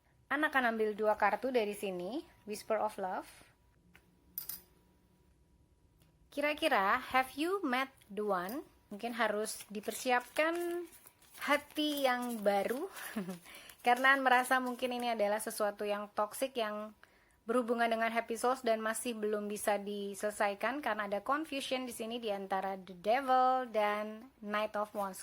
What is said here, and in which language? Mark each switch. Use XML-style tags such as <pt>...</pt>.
<id>An akan ambil 2 kartu dari sini, Whisper of Love. Kira-kira</id> <en>have you met the one?</en> <id>Mungkin harus dipersiapkan hati yang baru karena merasa mungkin ini adalah sesuatu yang toksik yang berhubungan dengan Happy Souls dan masih belum bisa diselesaikan karena ada confusion di sini di antara the Devil dan Knight of Wands.</id>